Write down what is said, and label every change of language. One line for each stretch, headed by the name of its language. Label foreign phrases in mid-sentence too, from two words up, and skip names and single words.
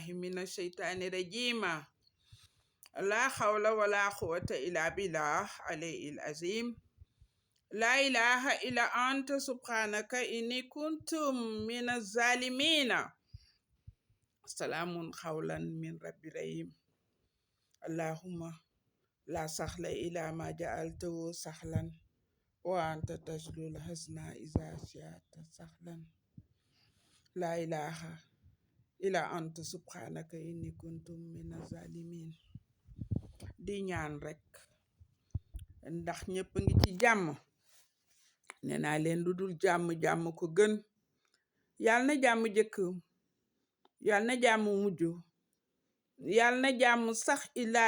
Arabic: من الشيطان الرجيم لا حول ولا قوة إلا بالله علي العظيم لا إله إلا أنت سبحانك إني كنت من الظالمين سلام قولا من رب رحيم اللهم لا سهل إلا ما جعلته سهلا وأنت تجلو الحزن إذا شئت سهلا لا إله إلا أنت سبحانك إني كنت من الظالمين
Wolof: di ñaan rek ndax ñëpp ngi ci jàmm nee naa leen lu dul jàmm ko gën yàlla na jàmm jëkk yàlla na jàmm mujj yàlla na jàmm sax ilaa